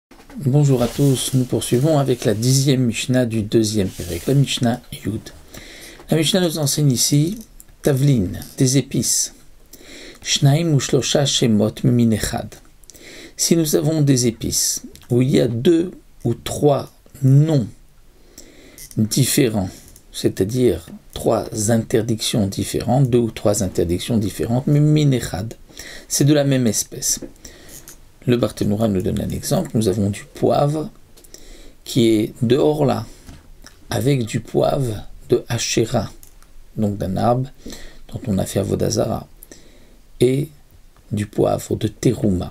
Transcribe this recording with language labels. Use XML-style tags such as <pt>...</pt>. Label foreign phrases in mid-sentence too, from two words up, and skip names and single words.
<fr>Bonjour à tous, nous poursuivons avec la 10e Mishnah du deuxième Pérec, la</fr> <he>משנה יוד.</he> <fr>La Mishnah nous enseigne ici Tavlin, des épices.</fr> <he>שנים ושלשה שמות מין אחד.</he> <fr>Si nous avons des épices où il y a 2 ou 3 noms différents, c'est-à-dire 3 interdictions différentes, 2 ou 3 interdictions différentes, mais</fr> <he>מין אחד,</he> <fr>c'est de la même espèce. Le Barthénoura nous donne un exemple. Nous avons du poivre qui est de Orla avec du poivre de Asherah, donc d'un arbre dont on a fait</fr> <he>עבודה זרה,</he> <fr>et du poivre de Teruma.</fr>